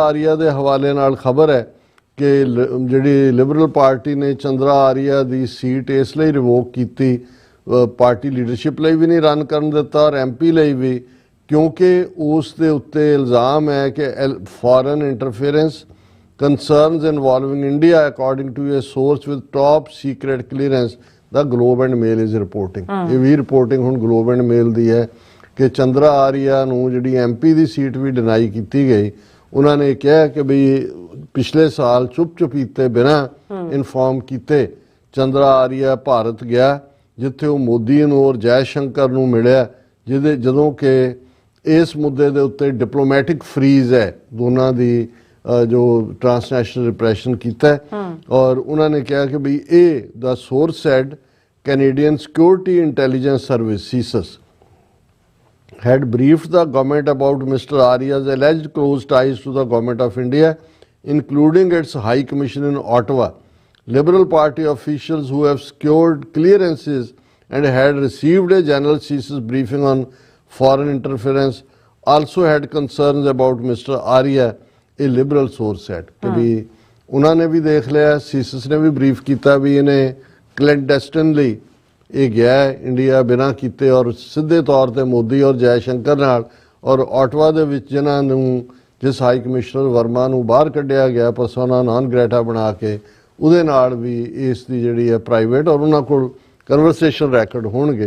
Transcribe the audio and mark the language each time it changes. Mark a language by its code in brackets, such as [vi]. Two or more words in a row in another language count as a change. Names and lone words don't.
[pa] ਆਰੀਆ ਦੇ ਹਵਾਲੇ ਨਾਲ ਖਬਰ ਹੈ ਕਿ ਜਿਹੜੀ ਲਿਬਰਲ ਪਾਰਟੀ ਨੇ ਚੰਦਰਾ ਆਰੀਆ ਦੀ ਸੀਟ ਇਸ ਲਈ ਰਿਵੋਕ ਕੀਤੀ, [en] party leadership [pa] ਲਈ ਵੀ ਨਹੀਂ ਰਨ ਕਰਨ ਦਿੱਤਾ ਔਰ MP ਲਈ ਵੀ, ਕਿਉਂਕਿ ਉਸ ਦੇ ਉੱਤੇ ਇਲਜ਼ਾਮ ਹੈ ਕਿ [en] foreign interference concerns involving India according to a source with top secret clearance the Globe and Mail is reporting। [pa] ਇਹ ਵੀ ਰਿਪੋਰਟਿੰਗ ਹੁਣ Globe and Mail ਦੀ ਹੈ ਕਿ ਚੰਦਰਾ ਆਰੀਆ ਨੂੰ ਜਿਹੜੀ MP ਦੀ ਸੀਟ ਵੀ ਡਿਨਾਈ ਕੀਤੀ ਗਈ, ਉਹਨਾਂ ਨੇ ਕਿਹਾ ਕਿ ਬਈ ਪਿਛਲੇ ਸਾਲ ਚੁੱਪ-ਚੁਪੀਤੇ ਬਿਨਾਂ ਇਨਫੋਰਮ ਕੀਤੇ ਚੰਦਰਾ ਆਰੀਆ ਭਾਰਤ ਗਿਆ, ਜਿੱਥੇ ਉਹ ਮੋਦੀ ਨੂੰ ਔਰ ਜੈ ਸ਼ੰਕਰ ਨੂੰ ਮਿਲਿਆ, ਜਦੋਂ ਕਿ ਇਸ ਮੁੱਦੇ ਦੇ ਉੱਤੇ [en] diplomatic freeze [pa] ਹੈ ਦੋਨਾਂ ਦੀ ਜੋ [en] transnational repression [pa] ਕੀਤਾ ਔਰ ਉਹਨਾਂ ਨੇ ਕਿਹਾ ਕਿ ਬਈ ਇਹ ਦਾ [en] source said [pa] ਕੈਨੇਡੀਅਨ ਸਿਕਿਉਰਿਟੀ ਇੰਟੈਲੀਜੈਂਸ ਸਰਵਿਸ ਸੀਸਸ [en] had briefed the government about Mr. Arya's alleged close ties to the government of India, including its High Commission in Ottawa. Liberal Party officials who have secured clearances and had received a general CSIS briefing on foreign interference also had concerns about Mr. Arya, a liberal source said. [hi] कि भी उन्होंने भी देख लिया, CSIS ने भी brief किया भी इन्हें clandestinely [pa] ਇਹ ਗਿਆ ਇੰਡੀਆ ਬਿਨਾਂ ਕੀਤੇ ਔਰ ਸਿੱਧੇ ਤੌਰ ਤੇ ਮੋਦੀ ਔਰ ਜੈ ਸ਼ੰਕਰ ਨਾਲ ਔਰ ਆਟਵਾ ਦੇ ਵਿੱਚ ਜਿਨ੍ਹਾਂ ਨੂੰ ਜਿਸ ਹਾਈ ਕਮਿਸ਼ਨਰ ਵਰਮਾ ਨੂੰ ਬਾਹਰ ਕੱਢਿਆ ਗਿਆ [la] persona non grata [pa] ਬਣਾ ਕੇ, ਉਹਦੇ ਨਾਲ ਵੀ ਇਸ ਦੀ ਜਿਹੜੀ ਹੈ ਪ੍ਰਾਈਵੇਟ ਔਰ ਉਹਨਾਂ ਕੋਲ [en] conversation record [pa] ਹੋਣਗੇ।